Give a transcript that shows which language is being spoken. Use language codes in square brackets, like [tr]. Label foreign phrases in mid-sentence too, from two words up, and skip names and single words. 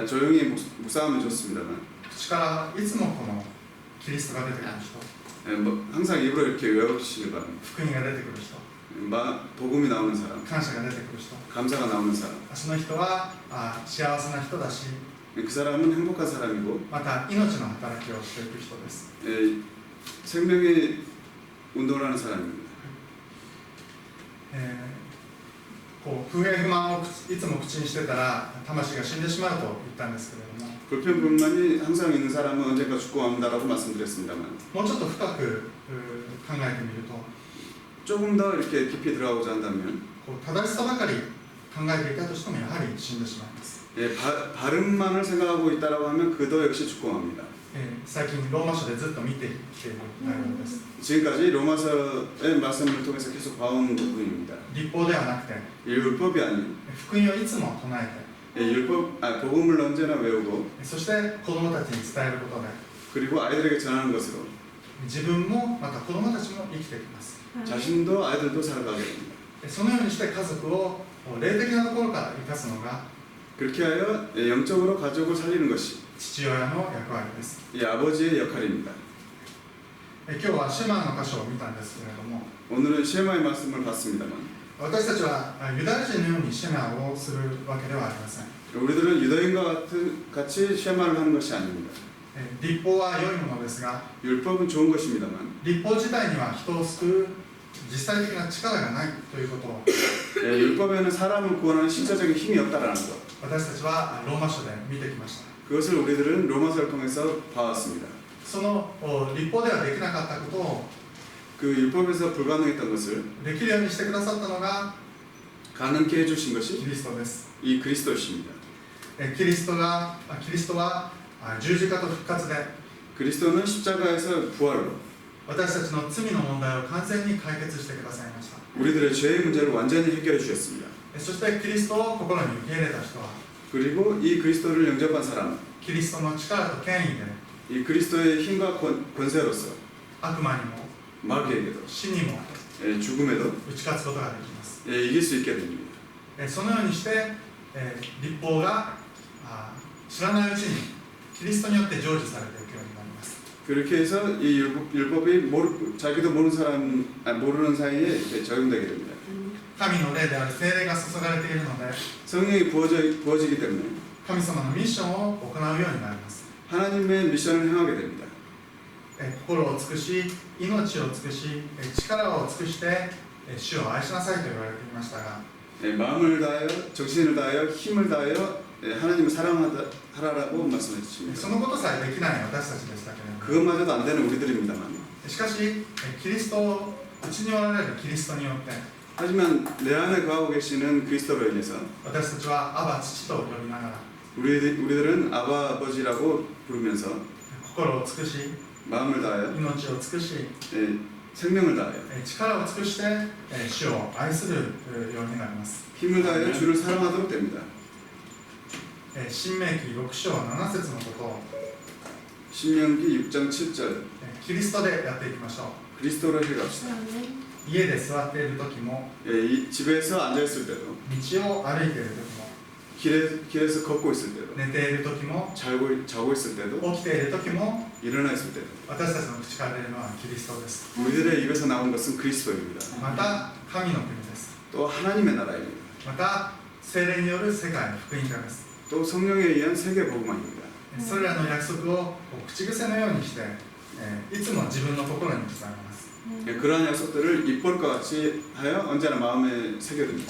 [ko] 조용히 묵상하면 좋습니다만 [ja] 口からいつもこのキリストが出てくる人、 [ko] 항상 입으로 이렇게 외우시길 바랍니다. [ja] 福音が出てくる人、 [ko] 복음이 나오는 사람, [ja] 感謝が出てくる人、 [ko] 감사가 나오는 사람, [ja] その人は幸せな人だし、 [ko] 그 사람은 행복한 사람이고 [ja] また命の働きをしていく人です。 [ko] 생명의 운동을 하는 사람입니다. [ja] 不平不満をいつも口にしてたら魂が死んでしまうと言ったんですけれども、 [ko] 불평 불만이 항상 있는 사람은 언젠가 죽고 맙니다라고 말씀드렸습니다만 [ja] もうちょっと深く考えてみると、 [ko] 조금 더 이렇게 깊이 들어가고자 한다면 [ja] 正しさばかり考えていたとしてもやはり死んでしまいます。 [ko] 바른만을 생각하고 있다라고 하면 그도 역시 죽고 맙니다. [ja] 最近ローマ書でずっと見てきている内容です。 [ko] 지금까지 로마서의 말씀을 통해서 계속 봐온 부분입니다. [ja] 立法ではなくて [ko] 율법이 아닌 [ja] 福音をいつも唱え [ko] 복음을 언제나 외우고 [ja] て、そして子供たちに伝えることで [ko] 그리고 아이들에게 전하는 것으로 [ja] 自分もまた子供たちも生きていきます。 [ko] 자신도 아이들도 살아가게 됩니다. [ja] そのようにして家族を霊的なところから生かすのが [ko] 그렇게 하여 영적으로 가족을 살리는 것이 [ja] 父親の役割です。 [ko] 이 아버지의 역할입니다. [ja] 今日はシェマの箇所を見たんですけれども、 [ko] 오늘은 시에마의 말씀을 봤습니다만 [ja] 私たちはユダヤ人のようにシェマをするわけではありません。 [ko] 우리들은 유대인과 같이 시에마를 하는 것이 아닙니다. [ja] 立法は良いものですが、 [ko] 율법은 좋은 것입니다만 [ja] 立法自体には人を救う実際的な力がないということを [ko] 율법에는 사람을 구원하는 실제적인 힘이 없다라는 것, [ja] 私たちはローマ書で見てきました。 [ko] 그것을 우리들은 로마서를 통해서 봐왔습니다. [ja] その立法ではできなかったことを [ko] 그 율법에서 불가능했던 것을 [ja] できるようにしてくださったのが [ko] 가능케 해주신 것이 [ja] キリストです。 [ko] 이 그리스도이십니다. [ja] キリストは十字架と復活で [ko] 그리스도는 십자가에서 부활로 [ja] 私たちの罪の問題を完全に解決してくださいました。 [ko] 우리들의 죄의 문제를 완전히 해결해 주셨습니다. [ja] そしてキリストを心に受け入れた人は [ko] 그리고 이 그리스도를 영접한 사람, [ja] キリストの力と権威で [ko] 이 그리스도의 힘과 권세로서 [ja] 悪魔にも [ko] 마귀에게도 [ja] 死にも [ko] 죽음에도 [ja] 打ち勝つことができます。 [ko] 이길 수 있게 됩니다. [ja] そのようにして立法が知らないうちにキリストによって成就されていくようになります。 [ko] 그렇게 해서 이 율법이 자기도 모르는 사이에 적용되게 됩니다. [ja] 神の霊である聖霊が注がれているので [ko] 성령이 부어지기 때문에 [ja] 神様のミッションを行うようになります。 [ko] 하나님의 미션을 행하게 됩니다. [ja] 心を尽くし、命を尽くし、力を尽くして主を愛しなさいと言われていましたが、 [ko] 마음을 다하여 정신을 다하여 힘을 다하여 하나님을 사랑하라고 말씀해 주십니다. [ja] そのことさえできない私たちでしたけれども、 [ko] 그것마저도 안 되는 우리들입니다만 [ja] しかしキリスト、うちにおられるキリストによって [ko] 하지만 내 안에 거하고 계시는 그리스도로 인해서 [ja] 私たちはアバ父と呼びながら [ko] 우리들은 아바 아버지라고 부르면서 [ja] 心を尽くし、 [ko] 마음을 다하여 [ja] 命を尽くし、 [ko] 생명을 다하여 [ja] 力を尽くして主を愛するようになります。 [ko] 힘을 다하여 주를 사랑하도록 됩니다. [ja] 新明記6章7節のことを [ko] 신명기 6장 7절 [ja] キリストでやっていきましょう。 [ko] 그리스도로 해갑시다. [ja] 家で座っている時も、 [ko] 이 집에서 앉아 있을 때도 [ja] 道を歩いている時も、 [ko] 길에서 걷고 있을 때도 [ja] 寝ている時も、 [ko] 자고 있을 때도 [ja] 起きている時も、 [ko] 일어나 있을 때도 [ja] 私たちの口から出るのはキリストです。 [ko] 우리들의 입에서 나온 것은 그리스도입니다. [ja] また神の国です。 [ko] 또 하나님의 나라입니다. [ja] また聖霊による世界の福音化です。 [ko] 또 성령에 의한 세계 복음화입니다. [ja] それらの約束を口癖のようにして、いつも自分の心に刻みます。 [ko] 그러한 약속들을 입볼과 같이 하여 언제나 마음에 새겨둡니다.